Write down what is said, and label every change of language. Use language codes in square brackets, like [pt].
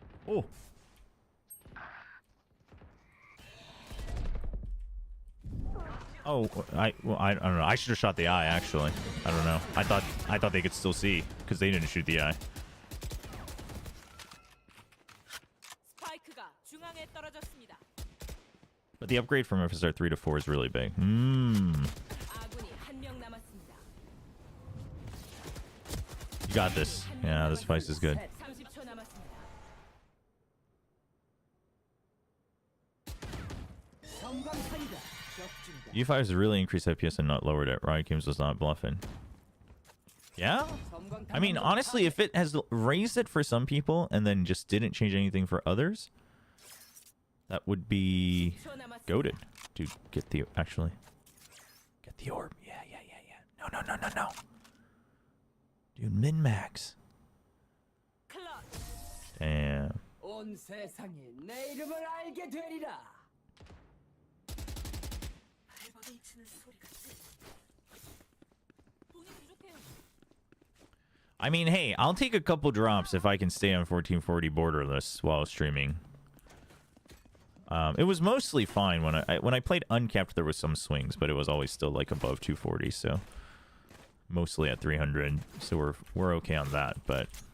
[en] Oh. Oh, I don't know. I should have shot the eye actually. I don't know. I thought they could still see because they didn't shoot the eye. [ko] 스파이크가 중앙에 떨어졌습니다. [en] But the upgrade from FSR 3 to 4 is really big. [ko] 아군이 한 명 남았습니다. [en] You got this. Yeah, this fight is good. [ko] 30초 남았습니다. 성광탄이다. 적중이다. [en] U5 has really increased FPS and not lowered it. Riot Games was not bluffing. Yeah? I mean, honestly, if it has raised it for some people and then just didn't change anything for others, that would be goated. Dude, get the... Actually. Get the orb. Yeah. No. Dude, min-max. Damn. [ko] 온 세상이 내 이름을 알게 되리라. 발버둥 치는 소리가 돈이 부족해요. [en] I mean, hey, I'll take a couple drops if I can stay on 1440 borderless while streaming. It was mostly fine when I played uncapped. There was some swings, but it was always still like above 240, so mostly at 300. So we're okay on that, but